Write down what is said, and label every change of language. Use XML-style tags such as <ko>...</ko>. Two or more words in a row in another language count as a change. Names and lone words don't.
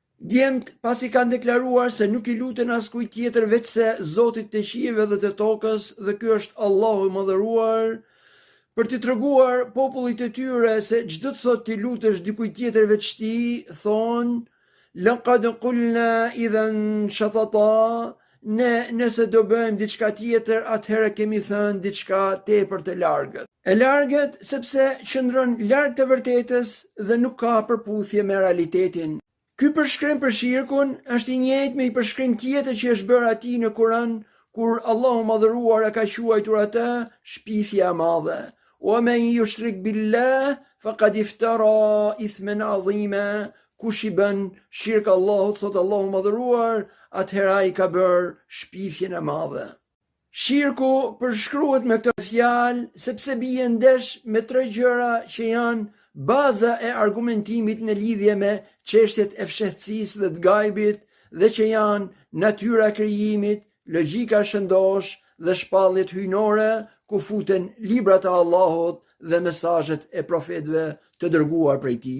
<sq>Djemt pasi kanë deklaruar se nuk i luten askujt tjetër veç se Zotit të qiejve dhe të tokës, dhe ky është Allahu i mëdhëruar, për t'i treguar popullit të tyre se çdo të thotë ti lutesh dikujt tjetër veç ti, thonë</sq> <ar>لقد قلنا إذا شططا,</ar> <sq>ne nëse do bëjmë diçka tjetër, atëherë kemi thënë diçka tepër të largët. E largët sepse qëndron larg të vërtetës dhe nuk ka përputhje me realitetin. Ky përshkrim për shirkun është i njëjtë me i përshkrim tjetër që është bërë atij në Kur'an, kur Allahu madhëruar e ka quajtur atë shpifja e madhe.</sq> <ar>ومن يشرك بالله فقد افترى إثما عظيما.</ar> <sq>Kush i bën shirk Allahut, thot Allahu madhëruar, atëherë ai ka bërë shpifjen e madhe. Shirku përshkruhet me këtë fjalë sepse bie ndesh me tre gjëra që janë baza e argumentimit në lidhje me çështjet e fshehtësisë dhe të gajbit, dhe që janë natyra e krijimit, logjika shëndosh dhe shpalljet hyjnore, ku futen librat e Allahut dhe mesazhet e profetëve të dërguar prej tij.</sq>